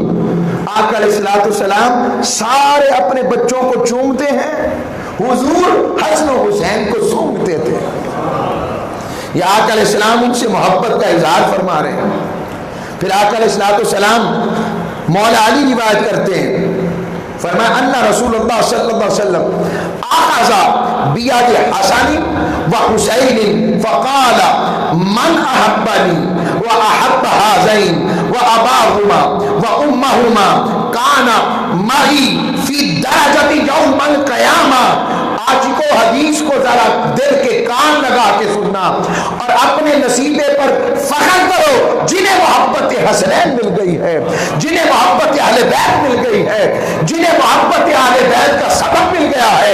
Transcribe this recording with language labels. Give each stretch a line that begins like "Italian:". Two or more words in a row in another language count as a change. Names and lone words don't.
Urdu: آقا
Arabic: علیہ السلام
Urdu: سارے اپنے بچوں کو چومتے ہیں، حضور حسن و حسین کو سونگھتے تھے. یا آقا
Arabic: علیہ السلام
Urdu: ان سے محبت کا اظہار فرما رہے ہیں. پھر آقا
Arabic: علیہ السلام
Urdu: مولا علی روایت کرتے ہیں، فرمایا
Arabic: ان رسول اللہ صلی اللہ علیہ وسلم اخذ بیاد حسن و حسین فقال من احبنی و احب هذین و اباهما و امهما کان معی فی درجۃ یوم القیامہ.
Urdu: آج کو حدیث کو ذرا دل کے کان لگا کے سننا اور اپنے نصیبے پر فخر کرو جنہیں محبت حسنین مل گئی ہے، جنہیں محبت اہل بیت مل گئی ہے، جنہیں محبت اہل بیت کا سبب مل گیا ہے.